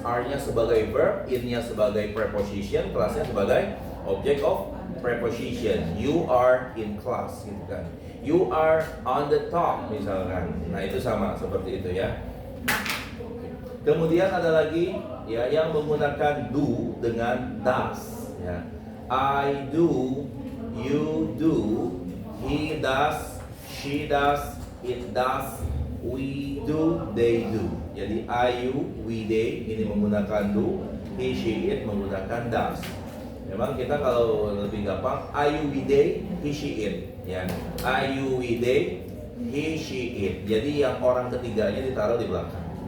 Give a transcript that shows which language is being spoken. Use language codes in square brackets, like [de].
[id] R-nya sebagai verb, in-nya sebagai preposition, class-nya sebagai object of preposition. [en] You are in class, [id] gitu kan. [en] You are on the top, [id] misalkan. Nah, itu sama seperti itu, ya. Kemudian ada lagi, ya, yang menggunakan do dengan does, ya. [en] I do, you do, he does, she does, it does, we do, they do. [id] Jadi I, you, we, they ini menggunakan do, he, she, it menggunakan does. Memang kita kalau lebih gampang I, you, we, they, he, she, it, ya. I, you, we, they, he, she, it. Jadi yang orang ketiganya ditaruh di belakang.